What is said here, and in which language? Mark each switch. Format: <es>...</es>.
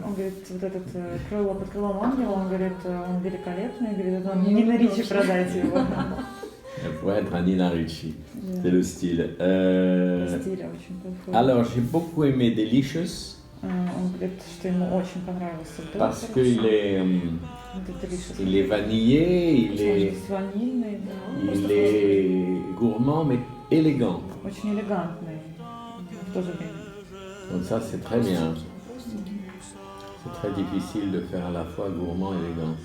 <ru>Он говорит, вот этот крыло под крылом ангела, он говорит, он великолепный, говорит, это не на Ричи продайте его.</ru> <fr>elle pourrait être un Nina Ricci. C'est le style.</fr> <ru>Стиль очень подходит.</ru> <fr>Alors, j'ai beaucoup aimé Delicious,</fr> <ru>Он говорит, что ему очень понравился вот</ru> <fr>parce</fr> <ru>этот.</ru> <fr>qu'il est,</fr> <ru>Вот этот delicious.</ru> <fr>il est vanillé,</fr> <ru>Очень ванильный, да.</ru> <fr>il est gourmand, mais élégant.</fr> <ru>Очень элегантный в то же время.</ru> <fr>Donc ça, c'est très bien. C'est très difficile de faire à la fois gourmand et élégant.</fr>